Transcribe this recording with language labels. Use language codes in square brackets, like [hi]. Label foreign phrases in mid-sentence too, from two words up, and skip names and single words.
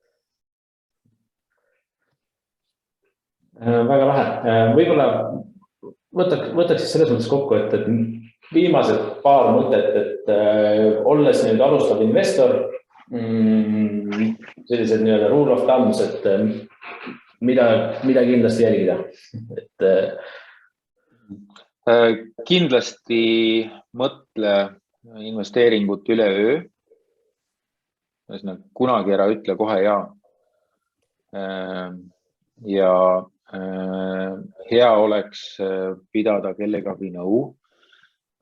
[et] Väga lahe. Võib-olla võtaks selles mõttes kokku, et viimased paar mõtet, et olles nüüd alustav investor, sellised nii-öelda [en] rule of thumbs, [et] et mida kindlasti jälgida? Kindlasti mõtle investeeringut üleöö. Kunagi ära ütle kohe ja. Ja hea oleks pidada kellegagi nõu.